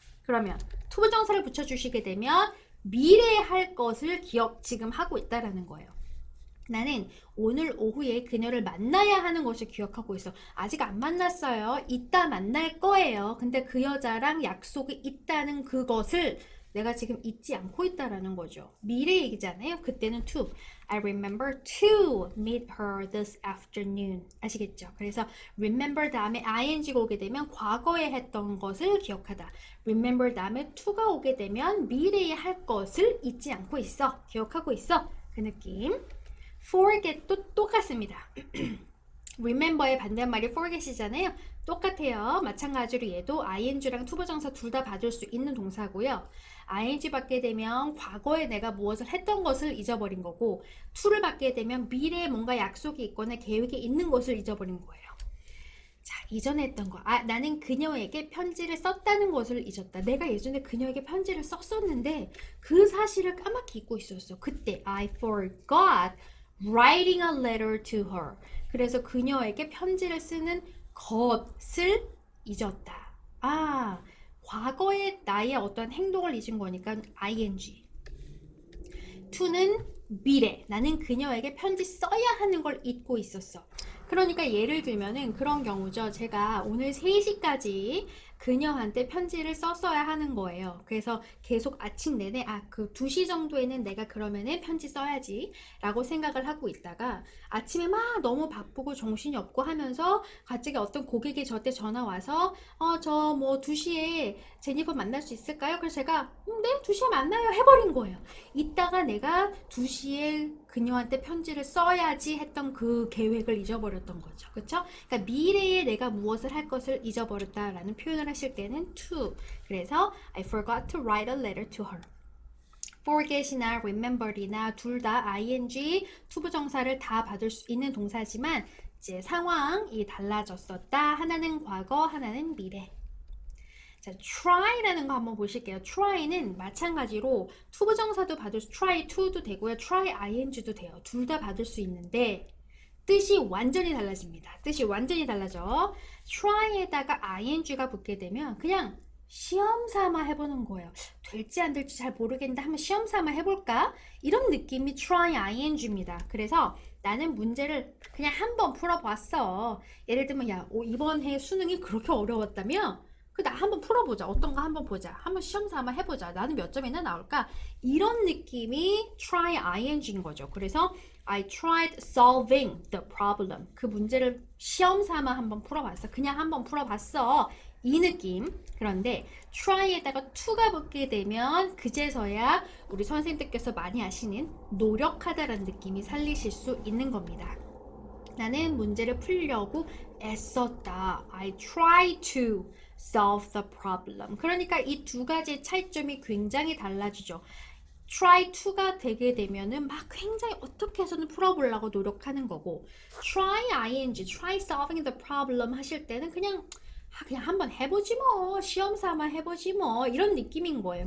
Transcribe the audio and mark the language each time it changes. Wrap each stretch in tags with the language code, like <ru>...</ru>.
<ko>그러면 투부정사를 붙여주시게 되면 미래에 할 것을 지금 하고 있다라는 거예요. 나는 오늘 오후에 그녀를 만나야 하는 것을 기억하고 있어. 아직 안 만났어요. 이따 만날 거예요. 근데 그 여자랑 약속이 있다는 그것을 내가 지금 잊지 않고 있다라는 거죠. 미래 얘기잖아요. 그때는 to.</ko> <en>I remember to meet her this afternoon.</en> <ko>아시겠죠? 그래서 remember 다음에 ing가 오게 되면 과거에 했던 것을 기억하다. remember 다음에 to가 오게 되면 미래에 할 것을 잊지 않고 있어. 기억하고 있어. 그 느낌. forget도 똑같습니다. remember의 반대말이 forget이잖아요. 똑같아요. 마찬가지로 얘도 ing랑 투부정사 둘 다 받을 수 있는 동사고요. ing 받게 되면 과거에 내가 무엇을 했던 것을 잊어버린 거고 to를 받게 되면 미래에 뭔가 약속이 있거나 계획이 있는 것을 잊어버린 거예요. 자, 이전에 했던 거. 나는 그녀에게 편지를 썼다는 것을 잊었다. 내가 예전에 그녀에게 편지를 썼었는데 그 사실을 까맣게 잊고 있었어. 그때</ko> <en>I forgot writing a letter to her.</en> <ko>그래서 그녀에게 편지를 쓰는 것을 잊었다. 과거의 나의 어떤 행동을 잊은 거니까 ing. to는 미래. 나는 그녀에게 편지 써야 하는 걸 잊고 있었어. 그러니까 예를 들면은 그런 경우죠. 제가 오늘 3시까지 그녀한테 편지를 썼어야 하는 거예요. 그래서 계속 아침 내내 그 2시 정도에는 내가 그러면은 편지 써야지 라고 생각을 하고 있다가 아침에 막 너무 바쁘고 정신이 없고 하면서 갑자기 어떤 고객이 저한테 전화 와서 저 뭐 2시에 제니퍼 만날 수 있을까요? 그래서 제가 네 2시에 만나요 해버린 거예요. 이따가 내가 2시에 그녀한테 편지를 써야지 했던 그 계획을 잊어버렸던 거죠. 그쵸? 그러니까 미래에 내가 무엇을 할 것을 잊어버렸다라는 표현을 하실 때는 to. 그래서</ko> <en>I forgot to write a letter to her.</en> <ko>forget이나 remember이나 둘 다 ing, 투부정사를 다 받을 수 있는 동사지만 이제 상황이 달라졌었다. 하나는 과거, 하나는 미래. 자, try라는 거 한번 보실게요. try는 마찬가지로 투부정사도 받을 수, try to도 되고요. try ing도 돼요. 둘 다 받을 수 있는데 뜻이 완전히 달라집니다. 뜻이 완전히 달라져. try에다가 ing가 붙게 되면 그냥 시험 삼아 해보는 거예요. 될지 안 될지 잘 모르겠는데 한번 시험 삼아 해볼까? 이런 느낌이 try ing입니다. 그래서 나는 문제를 그냥 한번 풀어봤어. 예를 들면 야 이번 해 수능이 그렇게 어려웠다며? 나 한번 풀어보자. 어떤 거 한번 보자. 한번 시험 삼아 해보자. 나는 몇 점이나 나올까? 이런 느낌이 try ing인 거죠. 그래서</ko> <en>I tried solving the problem.</en> <ko>그 문제를 시험 삼아 한번 풀어봤어. 그냥 한번 풀어봤어. 이 느낌. 그런데 try에다가 to가 붙게 되면 그제서야 우리 선생님들께서 많이 아시는 노력하다라는 느낌이 살리실 수 있는 겁니다. 나는 문제를 풀려고 애썼다.</ko> <en>I tried to solve the problem.</en> <ko>그러니까 이 두 가지의 차이점이 굉장히 달라지죠. try to가 되게 되면은 막 굉장히 어떻게 해서는 풀어보려고 노력하는 거고 try ing,</ko> <en>try solving the problem</en> <ko>하실 때는 그냥 한번 해보지 뭐 시험 삼아 해보지 뭐 이런 느낌인 거예요.</ko>